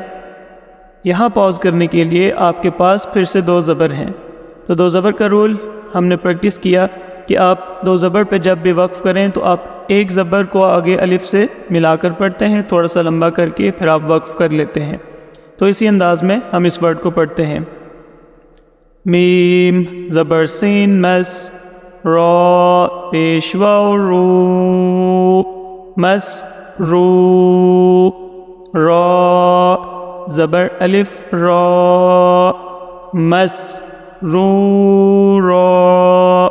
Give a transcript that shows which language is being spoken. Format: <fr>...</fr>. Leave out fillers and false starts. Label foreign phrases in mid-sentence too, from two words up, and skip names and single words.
<ur>یہاں پاؤز کرنے کے لیے آپ کے پاس پھر سے دو زبر ہیں، تو دو زبر کا رول ہم نے پریکٹس کیا کہ آپ دو زبر پہ جب بھی وقف کریں تو آپ ایک زبر کو آگے الف سے ملا کر پڑھتے ہیں، تھوڑا سا لمبا کر کے پھر آپ وقف کر لیتے ہیں۔ تو اسی انداز میں ہم اس ورڈ کو پڑھتے ہیں۔ میم زبر سین مس، را پیش واو رو، مس رو، را زبر الف را، مس رو را۔</ur>